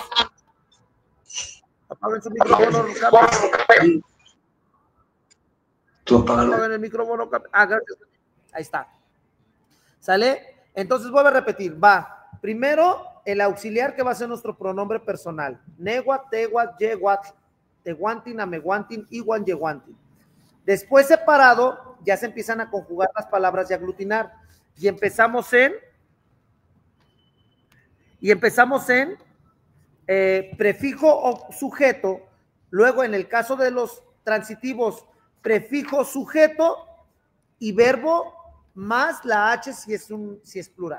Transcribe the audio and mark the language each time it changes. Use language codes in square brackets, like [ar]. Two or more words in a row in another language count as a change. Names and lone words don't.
[es] Apaguen su micrófono. Apaguen el micrófono. Gracias. Ahí está. ¿Sale? Entonces vuelvo a repetir. Va. Primero, el auxiliar que va a ser nuestro pronombre personal. [nah] Neguat, teguat, yeguat, teguantin, ameguantin, iguan, yeguantin. [es] Después separado, ya se empiezan a conjugar las palabras y aglutinar. Y empezamos en prefijo o sujeto. Luego, en el caso de los transitivos, prefijo, sujeto y verbo más la H si es plural.